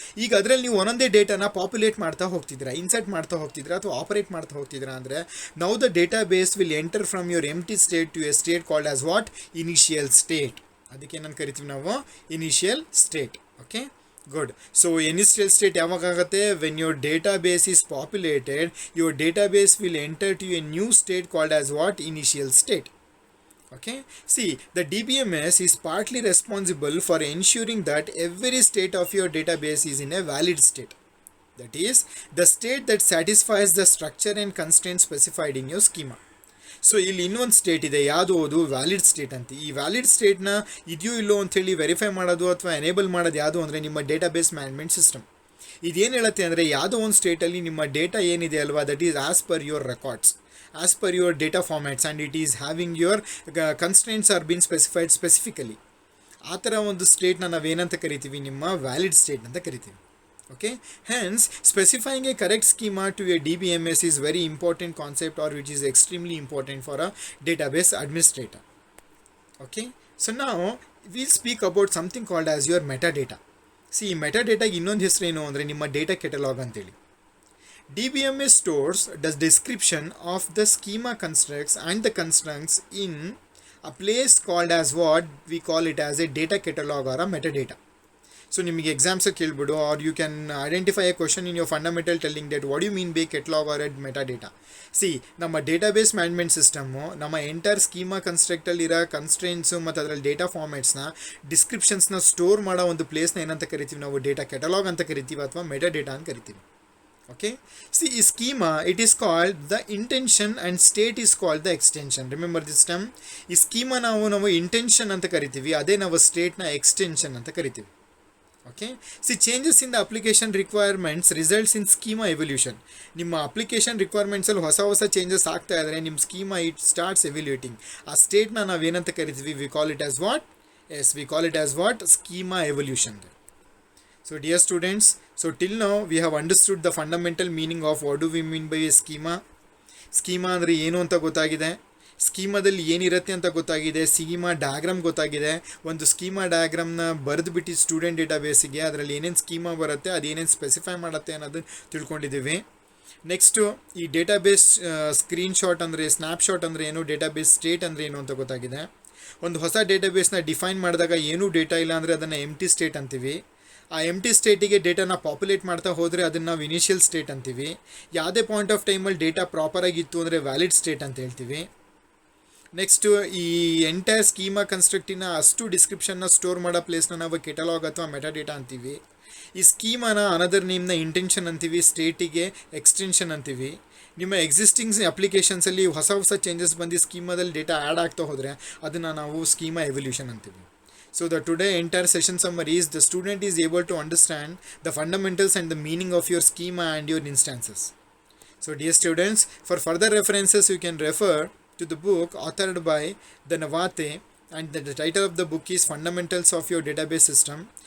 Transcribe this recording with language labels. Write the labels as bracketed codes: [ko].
[kn] ಈಗ ಅದರಲ್ಲಿ ನೀವು ಒಂದೊಂದೇ ಡೇಟಾನ ಪಾಪ್ಯುಲೇಟ್ ಮಾಡ್ತಾ ಹೋಗ್ತಿದ್ದೀರಾ, ಇನ್ಸರ್ಟ್ ಮಾಡ್ತಾ ಹೋಗ್ತಿದ್ದೀರಾ ಅಥವಾ ಆಪರೇಟ್ ಮಾಡ್ತಾ ಹೋಗ್ತಿದ್ದೀರಾ ಅಂದರೆ, [en] Now the database will enter from your empty state to a state called as what, initial state. [kn] ಅದಕ್ಕೆ ಏನಂತ ಕರಿತೀವಿ ನಾವು, initial state. Okay, good. [en] so initial state [kn] ಯಾವಾಗ ಆಗುತ್ತೆ, [en] When your database is populated, your database will enter to a new state called as what, initial state. Okay, see, the DBMS is partly responsible for ensuring that every state of your database is in a valid state. That is, the state that satisfies the structure and constraints specified in your schema. [kn] So ಇಲ್ಲಿ ಇನ್ನೊಂದು state ಇದೆ, ಯಾವುದು ಅದು valid state ಅಂತ. ಈ valid ಸ್ಟೇಟ್ನ ಇದೆಯೋ ಇಲ್ಲೋ ಅಂಥೇಳಿ ವೆರಿಫೈ ಮಾಡೋದು ಅಥವಾ ಎನೇಬಲ್ ಮಾಡೋದು ಯಾವುದು ಅಂದರೆ ನಿಮ್ಮ ಡೇಟಾಬೇಸ್ ಮ್ಯಾನೇಜ್ಮೆಂಟ್ ಸಿಸ್ಟಮ್. ಇದೇನು ಹೇಳುತ್ತೆ ಅಂದರೆ, ಯಾವುದೋ ಒಂದು ಸ್ಟೇಟಲ್ಲಿ ನಿಮ್ಮ ಡೇಟಾ ಏನಿದೆ ಅಲ್ವಾ, [en] That is as per your records, as per your data formats, and it is having your constraints are being specified specifically. [kn] ಆ ಥರ ಒಂದು ಸ್ಟೇಟ್ನ ನಾವೇನಂತ ಕರಿತೀವಿ, ನಿಮ್ಮ ವ್ಯಾಲಿಡ್ ಸ್ಟೇಟ್ ಅಂತ ಕರಿತೀವಿ. [en] Okay, hence specifying a correct schema to a DBMS is very important concept, or which is extremely important for a database administrator. Okay, so now we'll speak about something called as your metadata. [kn] See, metadata ಇನ್ನೊಂದು ಹೆಸರು ಏನು ಅಂದರೆ ನಿಮ್ಮ data catalogue ಅಂತೇಳಿ. [en] DBMS stores the description of the schema constructs and the constraints in a place called as what we call it as a data catalog or a metadata. So [kn] ನಿಮಗೆ exams ಕೇಳ್ಬಿಡು, [en] or you can identify a question in your fundamental telling that what do you mean by catalog or a metadata. [kn] See, ನಮ್ಮ database management system ನಮ್ಮ entire schema ಕನ್ಸ್ಟ್ರಕ್ಟಲ್ಲಿರೋ ಕನ್ಸ್ಟ್ರೆಂಟ್ಸು ಮತ್ತು ಅದರಲ್ಲಿ data ಫಾರ್ಮ್ಯಾಟ್ಸ್ನ ಡಿಸ್ಕ್ರಿಪ್ಷನ್ಸ್ನ store ಮಾಡೋ ಒಂದು ಪ್ಲೇಸ್ನ ಏನಂತ ಕರಿತೀವಿ ನಾವು, ಡೇಟಾ ಕೆಟಲಾಗ್ ಅಂತ ಕರಿತೀವಿ ಅಥವಾ ಮೆಟಾಡೇಟಾ ಅಂತ ಕರಿತೀವಿ. [en] Okay, see, schema, it is called the intention and state is called the extension. Remember this term. [kn] ಈ ಸ್ಕೀಮಾ ನಾವು intention ಅಂತ ಕರಿತೀವಿ, ಅದೇ ನಾವು ಸ್ಟೇಟ್ನ ಎಕ್ಸ್ಟೆನ್ಷನ್ ಅಂತ ಕರಿತೀವಿ. [en] Okay, see, changes in the application requirements results in schema evolution. [kn] ನಿಮ್ಮ application ರಿಕ್ವೈರ್ಮೆಂಟ್ಸಲ್ಲಿ ಹೊಸ ಚೇಂಜಸ್ ಆಗ್ತಾ ಇದ್ದರೆ ನಿಮ್ಮ ಸ್ಕೀಮಾ [en] It starts evaluating. [kn] ಆ ಸ್ಟೇಟ್ನ ನಾವೇನಂತ ಕರಿತೀವಿ, [en] We call it as what? Yes, we call it as what? Schema evolution. So dear students, so till now we have understood the fundamental meaning of what do we mean by a schema. [kn] Schema ಅಂದರೆ ಏನು ಅಂತ ಗೊತ್ತಾಗಿದೆ, ಸ್ಕೀಮಾದಲ್ಲಿ ಏನಿರುತ್ತೆ ಅಂತ ಗೊತ್ತಾಗಿದೆ, schema diagram ಗೊತ್ತಾಗಿದೆ. ಒಂದು schema ಡಯಾಗ್ರಾಮ್ನ ಬರೆದುಬಿಟ್ಟು student ಡೇಟಾಬೇಸಿಗೆ ಅದರಲ್ಲಿ ಏನೇನು ಸ್ಕೀಮಾ ಬರುತ್ತೆ, ಅದೇನೇನು ಸ್ಪೆಸಿಫೈ ಮಾಡುತ್ತೆ ಅನ್ನೋದು ತಿಳ್ಕೊಂಡಿದ್ದೀವಿ. ನೆಕ್ಸ್ಟು ಈ ಡೇಟಾಬೇಸ್ ಸ್ಕ್ರೀನ್ಶಾಟ್ ಅಂದರೆ, ಸ್ನ್ಯಾಪ್ಶಾಟ್ ಅಂದರೆ ಏನು, ಡೇಟಾಬೇಸ್ ಸ್ಟೇಟ್ ಅಂದರೆ ಏನು ಅಂತ ಗೊತ್ತಾಗಿದೆ. ಒಂದು ಹೊಸ ಡೇಟಾಬೇಸ್ನ ಡಿಫೈನ್ ಮಾಡಿದಾಗ ಏನೂ ಡೇಟಾ ಇಲ್ಲ ಅಂದರೆ ಅದನ್ನು ಎಂಟಿ ಸ್ಟೇಟ್ ಅಂತೀವಿ. ಆ ಎಂಟಿ ಸ್ಟೇಟಿಗೆ ಡೇಟಾನ ಪಾಪ್ಯುಲೇಟ್ ಮಾಡ್ತಾ ಹೋದರೆ ಅದನ್ನು ನಾವು ಇನಿಷಿಯಲ್ ಸ್ಟೇಟ್ ಅಂತೀವಿ. ಯಾವುದೇ ಪಾಯಿಂಟ್ ಆಫ್ ಟೈಮಲ್ಲಿ ಡೇಟಾ ಪ್ರಾಪರಾಗಿತ್ತು ಅಂದರೆ ವ್ಯಾಲಿಡ್ ಸ್ಟೇಟ್ ಅಂತ ಹೇಳ್ತೀವಿ. ನೆಕ್ಸ್ಟು ಈ ಎಂಟೈರ್ ಸ್ಕೀಮಾ ಕನ್ಸ್ಟ್ರಕ್ಟಿನ ಅಷ್ಟು ಡಿಸ್ಕ್ರಿಪ್ಷನ್ನ ಸ್ಟೋರ್ ಮಾಡೋ ಪ್ಲೇಸ್ನ ನಾವು ಕೆಟಲಾಗ್ ಅಥವಾ ಮೆಟಾಡೇಟಾ ಅಂತೀವಿ. ಈ ಸ್ಕೀಮಾನ ಅನದರ್ ನೇಮ್ನ ಇಂಟೆನ್ಷನ್ ಅಂತೀವಿ, ಸ್ಟೇಟಿಗೆ ಎಕ್ಸ್ಟೆನ್ಷನ್ ಅಂತೀವಿ. ನಿಮ್ಮ ಎಕ್ಸಿಸ್ಟಿಂಗ್ ಅಪ್ಲಿಕೇಶನ್ಸಲ್ಲಿ ಹೊಸ ಚೇಂಜಸ್ ಬಂದು ಸ್ಕೀಮಾದಲ್ಲಿ ಡೇಟಾ ಆ್ಯಡ್ ಆಗ್ತಾ ಹೋದರೆ ಅದನ್ನು ನಾವು ಸ್ಕೀಮಾ ಎವಲ್ಯೂಷನ್ ಅಂತೀವಿ. [en] So the today entire session summary is the student is able to understand the fundamentals and the meaning of your schema and your instances. So dear students, for further references you can refer to the book authored by the Navate, and the title of the book is Fundamentals of Your Database System.